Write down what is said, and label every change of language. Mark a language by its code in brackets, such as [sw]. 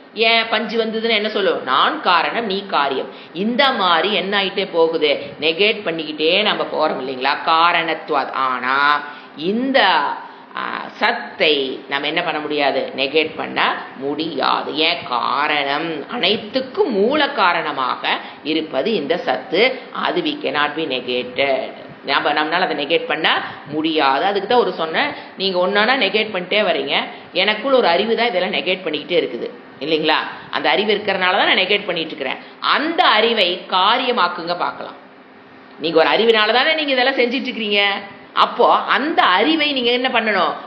[ta] ஏன்? பஞ்சு வந்ததுன்னு என்ன சொல்லுவோம்? நான் காரணம், நீ காரியம். இந்த மாதிரி என்ன ஆயிட்டே போகுது? நெகேட் பண்ணிக்கிட்டே நம்ம போறோம் இல்லைங்களா? காரணத்துவாத். ஆனா இந்த சத்தை நம்ம என்ன பண்ண முடியாது? நெகேட் பண்ண முடியாது. ஏன்? காரணம், அனைத்துக்கும் மூல காரணமாக இருப்பது இந்த சத்து. அது [en] we cannot be negated. [ta] நம்மளால அதை நெகேட் பண்ண முடியாது. அதுக்கு தான் ஒரு சொன்னேன், நீங்க ஒன்னா நெகேட் பண்ணிட்டே வரீங்க. எனக்குள்ள ஒரு அறிவு தான் இதெல்லாம் நெகேட் பண்ணிக்கிட்டே இருக்குது இல்லைங்களா? அந்த அறிவு இருக்கிறனால தான் நான் நெகேட் பண்ணிட்டு இருக்கிறேன். அந்த அறிவை காரியமாக்குங்க பார்க்கலாம். நீங்க ஒரு அறிவினால தானே நீங்க இதெல்லாம் செஞ்சிட்டு இருக்கிறீங்க. அப்போ அந்த அறிவை நீங்க என்ன பண்ணணும்?